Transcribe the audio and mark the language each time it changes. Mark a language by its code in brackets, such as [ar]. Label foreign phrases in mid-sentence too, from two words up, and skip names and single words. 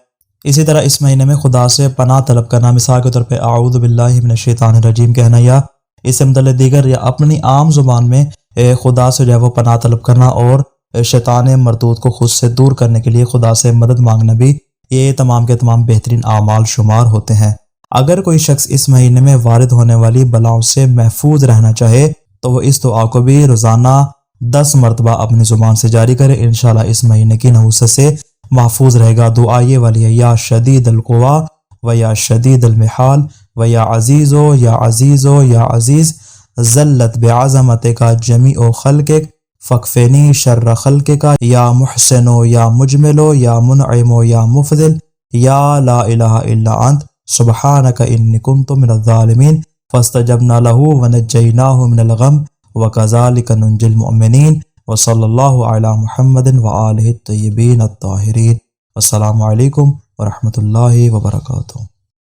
[ur] اسی طرح اس مہینے میں خدا سے پناہ طلب کرنا، مثال کے طور پہ [ar] اعوذ باللہ من الشیطان الرجیم [ur] کہنا، یا اس سے متعلق دیگر یا اپنی عام زبان میں خدا سے جو ہے وہ پناہ طلب کرنا، اور شیطان مردود کو خود سے دور کرنے کے لیے خدا سے مدد مانگنا بھی، یہ تمام کے تمام بہترین اعمال شمار ہوتے ہیں۔ اگر کوئی شخص اس مہینے میں وارد ہونے والی بلاؤں سے محفوظ رہنا چاہے تو وہ اس دعا کو بھی روزانہ 10 مرتبہ اپنی زبان سے جاری کرے، انشاءاللہ اس مہینے کی نحوست سے محفوظ رہے گا۔ دعا یہ والی ہے: [ar] یا شدید القوا و یا شدید المحال و یا عزیز و یا عزیز و یا عزیز، ذلت بعظمت کا جمیع خلقک فکفینی شر خلق کا، یا محسن و یا مجمل و یا منعم و یا مفضل، یا لا الہ الا انت سبحانک انی کنت من الظالمین، فاستجبنا له ونجیناہ من الغم وکذالک ننجی المؤمنین، وصلی اللہ علی محمد وآلہ الطیبین الطاہرین۔ السلام علیکم ورحمۃ اللہ وبرکاتہ۔